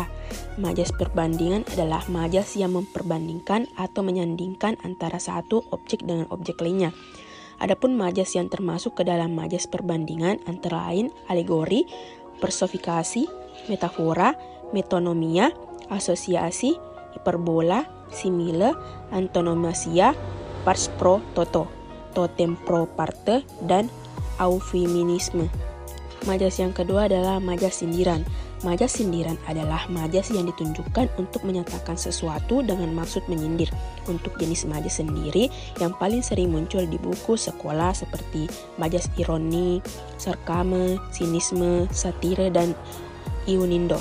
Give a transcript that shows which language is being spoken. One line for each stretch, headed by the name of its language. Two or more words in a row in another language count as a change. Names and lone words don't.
Indonesian: Majas perbandingan adalah majas yang memperbandingkan atau menyandingkan antara satu objek dengan objek lainnya. Adapun majas yang termasuk ke dalam majas perbandingan antara lain alegori, personifikasi, metafora, metonomia, asosiasi, hiperbola,
Latin: simile, antonomasia, pars pro toto, totem pro parte,
Indonesian: dan eufemisme. Majas yang kedua adalah majas sindiran. Majas sindiran adalah majas yang ditunjukkan untuk menyatakan sesuatu dengan maksud menyindir. Untuk jenis majas sendiri yang paling sering muncul di buku sekolah seperti majas ironi, sarkasme, sinisme, satire, dan iunindo.